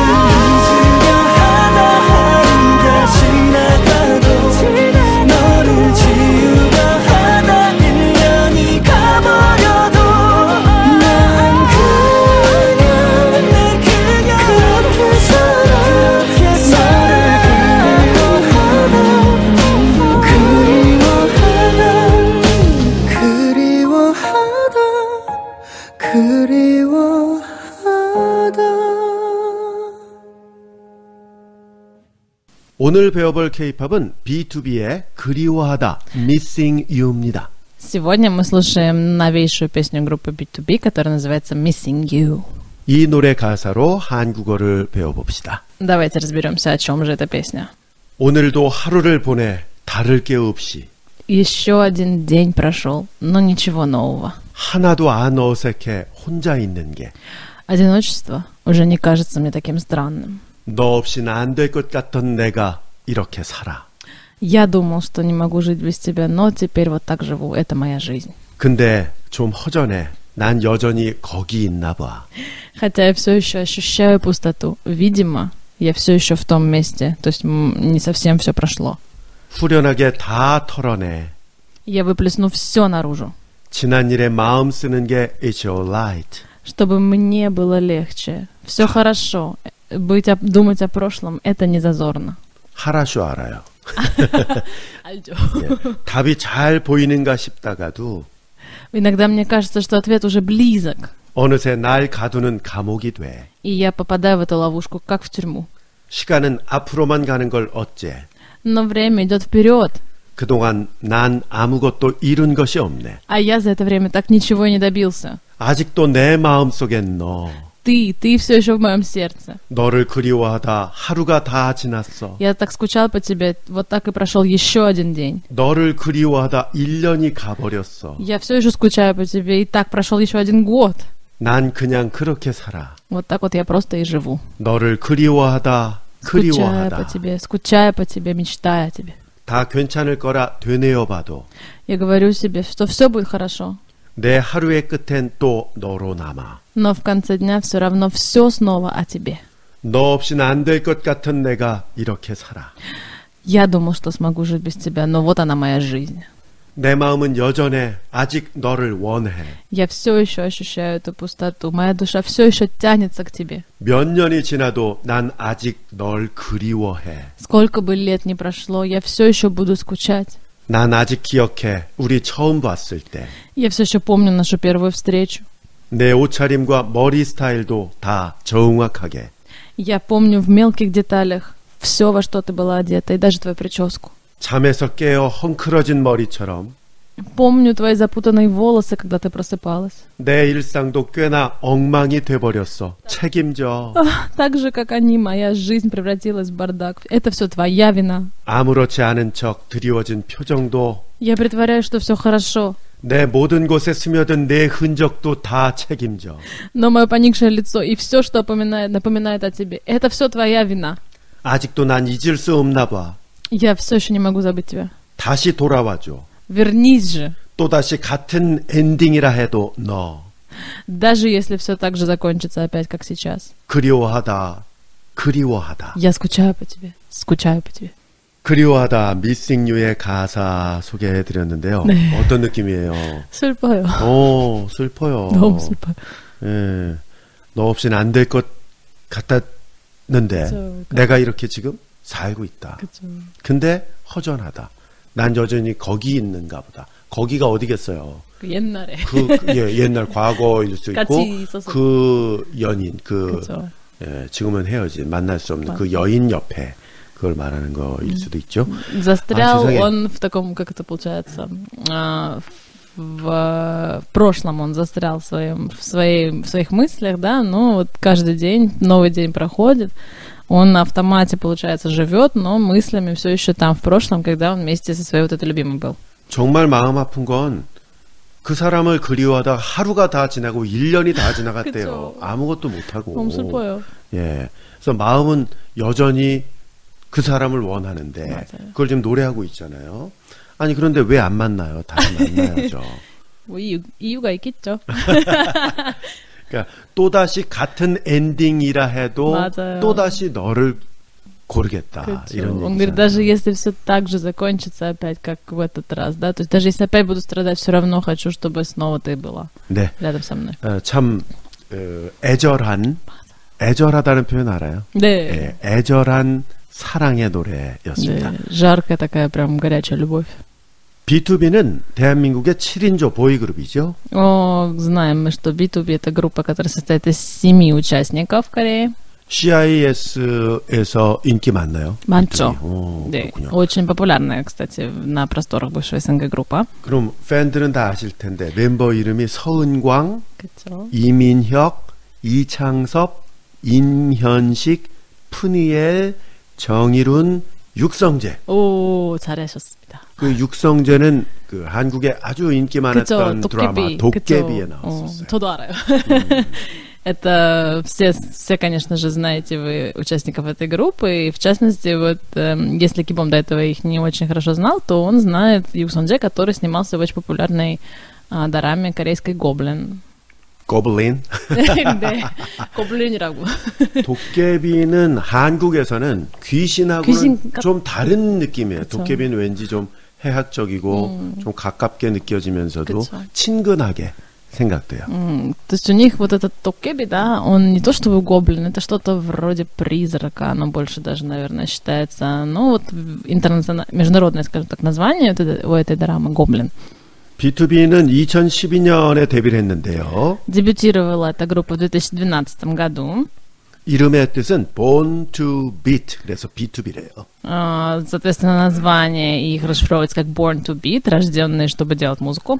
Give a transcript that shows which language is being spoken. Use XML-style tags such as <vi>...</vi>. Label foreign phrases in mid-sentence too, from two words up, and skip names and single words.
<ko>잊으려 하다 하루가 지나가도 너를 지우려 하다 1년이 가버려도 난 그냥 그렇게 살아 그리워하다 오늘 배워볼 K-팝은 B2B의 그리워하다 Missing You입니다.</ko> <ru>Сегодня мы слушаем новейшую песню группы B2B, которая называется Missing You.</ru> <ko>이 노래 가사로 한국어를 배워봅시다.</ko> <ru>Давайте разберемся, о чем же эта песня.</ru> <ko>오늘도 하루를 보내 다를 게 없이</ko> <ru>Еще один день прошел, но ничего нового.</ru> <ko>하나도 안 어색해 혼자 있는 게</ko> <ru>Одиночество уже не кажется мне таким странным.</ru> <ko>너 없이는 안 될 것 같던 내가 이렇게 살아.</ko> <ru>Я думал, что не могу жить без тебя, но теперь вот так живу. Это моя жизнь.</ru> <ko>근데 좀 허전해. 난 여전히 거기 있나 봐.</ko> <ru>Хотя я все еще ощущаю пустоту. Видимо, я все еще в том месте. То есть не совсем все прошло.</ru> <ko>후련하게 다 털어내.</ko> <ru>Я выплесну все наружу.</ru> <ko>지난 일에 마음 쓰는 게</ko> <en>it's alright.</en> <ru>Чтобы мне было легче. Все хорошо. Думать о прошлом, это не зазорно.</ru> <ko>하라쇼 알아요. 알죠. 예, 답이 잘 보이는가 싶다가도</ko> <ru>Иногда мне кажется, что ответ уже близок.</ru> <ko>어느새 날 가두는 감옥이 돼.</ko> <ru>И я попадаю в эту ловушку, как в тюрьму.</ru> <ko>시간은 앞으로만 가는 걸 어째.</ko> <ru>Но время идет вперед.</ru> <ko>그동안 난 아무것도 이룬 것이 없네.</ko> <ru>А я за это время так ничего и не добился.</ru> <ko>아직도 내 마음속엔 너.</ko> <ru>Ты все еще в моем сердце.</ru> <ko>너를 그리워하다 하루가 다 지났어.</ko> <ru>Я так скучал по тебе, вот так и прошел еще один день.</ru> <ko>너를 그리워하다 1년이 가버렸어.</ko> <ru>Я все еще скучаю по тебе, и так прошел еще один год.</ru> <ko>난 그냥 그렇게 살아.</ko> <ru>Вот так вот я просто и живу.</ru> <ko>너를 그리워하다, 그리워하다.</ko> <ru>Скучая по тебе, мечтая о тебе.</ru> <ko>다 괜찮을 거라 되뇌어봐도</ko> <ru>Я говорю себе, что все будет хорошо.</ru> <ko>내 하루의 끝엔 또 너로 남아.</ko> <ru>Но в конце дня все равно все снова о тебе.</ru> <ko>너 없이는 안 될 것 같은 내가 이렇게 살아.</ko> <ru>Я думал, что смогу жить без тебя, но вот она моя жизнь.</ru> <ko>내 마음은 여전해. 아직 너를 원해.</ko> <ru>Я все еще ощущаю эту пустоту. Моя душа все еще тянется к тебе.</ru> <ko>몇 년이 지나도 난 아직 널 그리워해.</ko> <ru>Сколько бы лет ни прошло, я все еще буду скучать.</ru> <ko>난 아직 기억해. 우리 처음 봤을 때.</ko> <ru>Я все еще помню нашу первую встречу.</ru> <ko>내 옷차림과 머리 스타일도 다 정확하게.</ko> <ru>Я помню в мелких деталях все, во что ты была одета, и даже твою прическу.</ru> <ko>잠에서 깨어 헝클어진 머리처럼</ko> <ru>Помню твои запутанные волосы, когда ты просыпалась.</ru> <ko>내 일상도 꽤나 엉망이 돼버렸어. 책임져.</ko> <ru>Так же, как они, моя жизнь превратилась в бардак. Это все твоя вина.</ru> <ko>아무렇지 않은 척 드리워진 표정도</ko> <ru>Я притворяюсь, что все хорошо.</ru> <ko>내 모든 곳에 스며든 내 흔적도 다 책임져.</ko> <ru>Но мое поникшее лицо и все, что напоминает о тебе, это все твоя вина.</ru> <ko>아직도 난 잊을 수 없나 봐.</ko> <ru>Я все еще не могу забыть тебя.</ru> <ko>다시 돌아와줘.</ko> <ru>Вернись же.</ru> <ko>또다시 같은 엔딩이라 해도 너.</ko> <ru>Даже если все так же закончится опять, как сейчас.</ru> <ko>그리워하다.</ko> <ru>Я скучаю по тебе. Скучаю по тебе.</ru> <ko>그리워하다 Missing You의 가사 소개해드렸는데요. 네. 어떤 느낌이에요? 슬퍼요. 슬퍼요. 너무 슬퍼요. 예, 너 없이는 안 될 것 같았는데 그쵸. 내가 이렇게 지금 살고 있다. 그쵸. 근데 허전하다. 난 여전히 거기 있는가 보다. 거기가 어디겠어요? 그 옛날에. 옛날 과거일 수 있고 같이 있었어. 그 연인, 그쵸. 지금은 헤어진 만날 수 없는 그 여인 옆에 그걸 말하는 거일 수도 있죠.</ko> <ru>Застрял</ru> <ko>세상에.</ko> <ru>он в таком, как это получается, в прошлом он застрял в своих мыслях, да, но вот каждый день, новый день проходит, он на автомате, получается, живет, но мыслями все еще там, в прошлом, когда он вместе со своей вот этой любимой был.</ru> <ko>정말 마음 아픈 건 그 사람을 그리워하다 하루가 다 지나고 1년이 다 지나갔대요. 그쵸. 아무것도 못하고. 너무 슬퍼요. 예. 그래서 마음은 여전히 그 사람을 원하는데 맞아요. 그걸 지금 노래하고 있잖아요. 아니 그런데 왜 안 만나요? 다시 만나야죠. 뭐 이유가 있겠죠. 그러니까 또다시 같은 엔딩이라 해도 맞아요. 또다시 너를 고르겠다. 그쵸. 이런</ko> <ru>Он говорит,</ru> <ko>얘기잖아요.</ko> <ru>даже если все так же закончится опять, как в этот раз, да, то есть даже если опять буду страдать, все равно хочу, чтобы снова ты была</ru> <ko>네.</ko> <ru>рядом со мной.</ru> <ko>참 애절하다는 표현 알아요? 네. 예, 애절한 사랑의 노래였습니다. 네.</ko> <ru>Жаркая такая прям горячая любовь.</ru> <ko>B2B는 대한민국의 7인조 보이그룹이죠.</ko> <ru>Знаем мы, что B2B это группа, которая состоит из 7 участников в Корее.</ru> <ko>CIS에서 인기 많나요? 많죠. B2B. 오, 네. 그렇군요.</ko> <ru>Очень популярная, кстати, на просторах бывшей СНГ группа.</ru> <ko>그럼 팬들은 다 아실 텐데 멤버 이름이 서은광, 그쵸. 이민혁, 이창섭, 임현식, 푸니엘, 정일훈, 육성재. 오, 잘하셨습니다. 그 육성재는 그 한국에 아주 인기 많았던 그쵸, 드라마 도깨비. 도깨비에 그쵸. 나왔었어요. 저도 알아요.</ko> <ru>Это все, конечно же, знаете вы участников этой группы, и в частности, вот, если Кибом до этого их не очень хорошо знал, то он знает Юк Сон Дже, который снимался в очень популярной дораме корейской «Гоблин».</ru> <ko>고블린. 네, 고블린이라고. 도깨비는 한국에서는 귀신하고는 귀신 좀 다른 느낌이에요. 그쵸. 도깨비는 왠지 좀 해학적이고 좀 가깝게 느껴지면서도 그쵸. 친근하게 생각돼요.</ko> <ru>То есть у них вот этот Токкеби, да, он не то чтобы гоблин, это что-то вроде призрака, оно больше даже, наверное, считается, ну вот международное, скажем так, название у этой дорамы «Гоблин».</ru> <ko>B2B는 2012년에 데뷔를 했는데요. Дебютировала эта группа в 2012 году. 이름의 뜻은 Born to Beat, 그래서 B2B래요.</ko> <ru>Соответственно, название их расшифровывается как Born to Beat, рожденные, чтобы делать музыку.</ru>